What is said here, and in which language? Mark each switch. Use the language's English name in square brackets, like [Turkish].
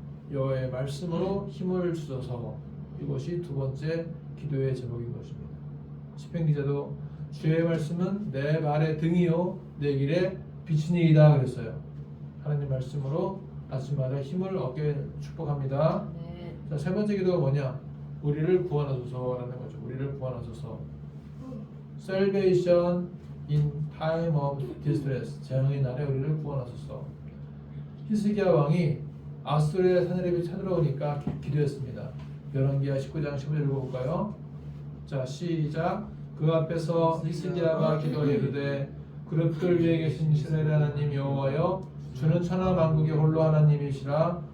[Korean] 여호와의 말씀으로 힘을 주소서. 이것이 두 번째 기도의 제목인 것입니다. 시편 기자도 주의 말씀은 내 발의 등이요 내 길의 빛이니이다 그랬어요. 하나님 말씀으로 아침마다 힘을 얻게 축복합니다. 네. 자, 세 번째 기도가 뭐냐? 우리를 구원하소서라는 거죠. 우리를 구원하소서. [English] Salvation in time of distress. [Korean] 재앙의 날에 우리를 구원하소서. 히스기야 왕이 아수르의 사내립이 쳐들어오니까 기도했습니다. 열왕기하 19장 15절 읽어볼까요? 자, 시작. 그 앞에서 히스기야가 기도하여 이르되 그릇들 위에 계신 이스라엘 하나님 여호와여, 주는 천하 만국의 홀로 하나님이시라.